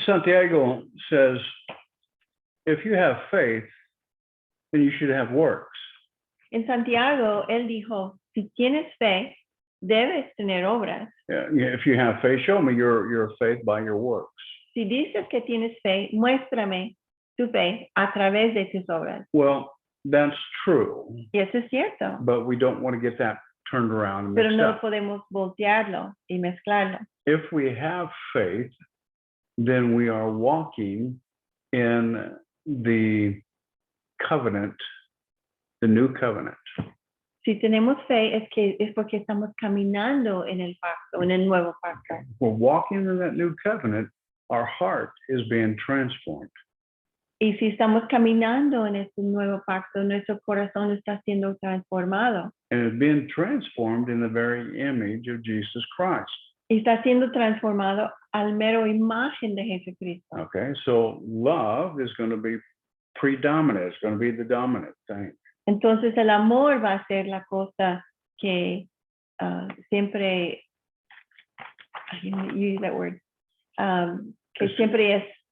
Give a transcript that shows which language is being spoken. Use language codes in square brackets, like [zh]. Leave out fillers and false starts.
[en] Santiago says, if you have faith, then you should have works. [es] En Santiago, él dijo, si tienes fe, debes tener obras. [en] Yeah, if you have faith, show me your faith by your works. [es] Si dices que tienes fe, muéstrame tu fe a través de tus obras. [en] Well, that's true, [es] Y eso es cierto, [en] but we don't want to get that turned around and [es] pero [en] mixed [es] no [en] up. [es] podemos voltearlo y mezclarlo. [en] If we have faith, then we are walking in the covenant, the new covenant. [es] Si tenemos fe es porque estamos caminando en el pacto, en el nuevo pacto. [en] We're walking in that new covenant, our heart is being transformed. [es] Y si estamos caminando en este nuevo pacto, nuestro corazón está siendo transformado. [en] And it's being transformed in the very image of Jesus Christ. [es] Y está siendo transformado al mero imagen de Jesucristo. [en] Okay, so love is going to be predominant. It's going to be the dominant thing. [es] Entonces el amor va a ser la cosa que siempre, [en] I use that word, [es] que siempre es.